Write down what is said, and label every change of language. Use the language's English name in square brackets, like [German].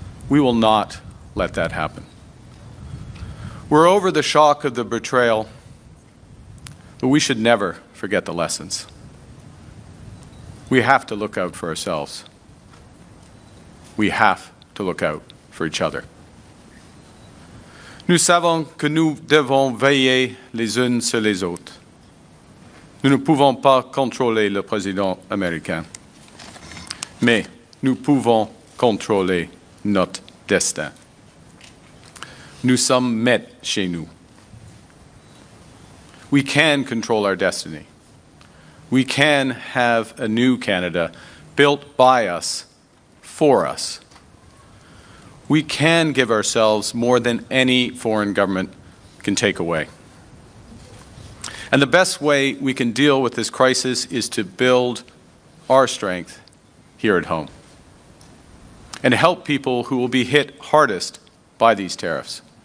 [English] We will not let that happen. We're over the shock of the betrayal, but we should never forget the lessons. We have to look out for ourselves. We have to look out for each other. [French] Nous savons que nous devons veiller les unes sur les autres. Nous ne pouvons pas contrôler le président américain, mais nous pouvons contrôler notre destin. Nous sommes maîtres chez nous. [English] We can control our destiny. We can have a new Canada built by us, for us. We can give ourselves more than any foreign government can take away. And the best way we can deal with this crisis is to build our strength here at home and help people who will be hit hardest by these tariffs.